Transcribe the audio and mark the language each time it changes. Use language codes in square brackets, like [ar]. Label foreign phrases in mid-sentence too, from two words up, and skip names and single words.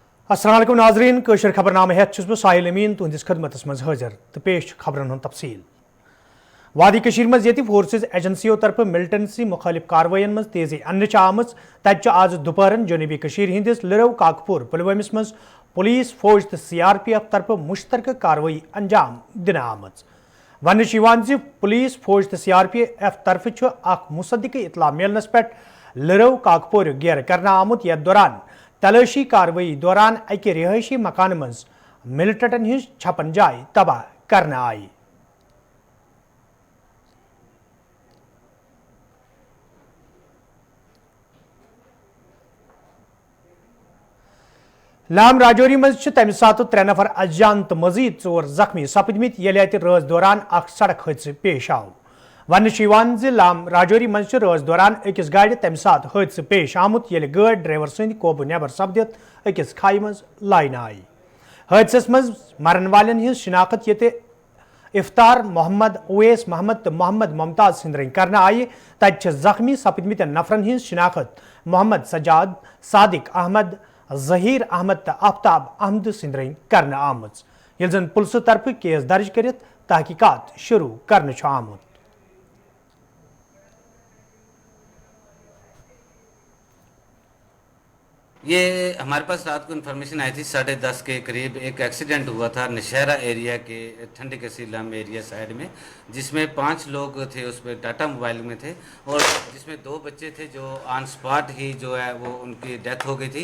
[ks] अस्सलाम वालेकुम नाज़रीन, कशर खबरनामे हेत छुस बह साहिल अमीन तुहंदिस खदमतस मज हाजिर तो पेश खबरन हुंद तफसील। वादी कशीर मज येति फोर्सेज एजेंसियों तरफ मिलिटेंसी मुखालिफ कार्रवाइन मज तेजी अन्नच आमज तत आज दुपहरन जनूबी कशीर हिंदिस लिरव काकपुर पुलवामिस मज पुलिस फौज तो CRPF तरफ मुश्तरक कार्रवाई अंजाम दिन आमज। वन पुलिस फौज तो CRPF तरफ अख मुसद्दिक इतला मिलनस पे लिरव काकपुर घेर करना आमुत यथ दौरान तलाशी कार्रवाई दौरान अकि रिहायशी मकान मज मिलिटेंटन हिज छपन जाय तबाह करना आई। लाम राजौरी मज तमि सात 3 नफर अजान तो मजीद 4 जख्मी सपदमित येले अत राज दौरान अख सड़क हादसे पेश आव। वन लाम राजौरी मज राज दौरान अकिस गाड़ तमि सात हादसे पेश आमुत येले गाड़ ड्राइवर सद कोबू नेबर सपदित अकिस खाई मज लाइन आई। हादसस मज मरन वालन हिज शिनाख्त ये इफ्तार मोहम्मद उवैस मोहम्मद तो मोहम्मद मुमताज सिंदरन करना आई। तत जख्मी सपदमित नफरन हिज शिनाख्त मोहम्मद सजाद सादिक अहमद जहीर अहमद तो आफ्ताब अहमद सिंदरन करना आमज ये जन पुलिस तरफ केस दर्ज कर तहकीकात शुरू करने आमुत। [hi] ये हमारे पास रात को इन्फॉर्मेशन आई थी 10:30 के करीब एक एक्सीडेंट हुआ था नशहरा एरिया के ठंडी कसीलाम एरिया साइड में, जिसमें 5 लोग थे उस पर टाटा मोबाइल में थे और जिसमें 2 बच्चे थे जो [en] on spot [hi] ही जो है वो उनकी डेथ हो गई थी।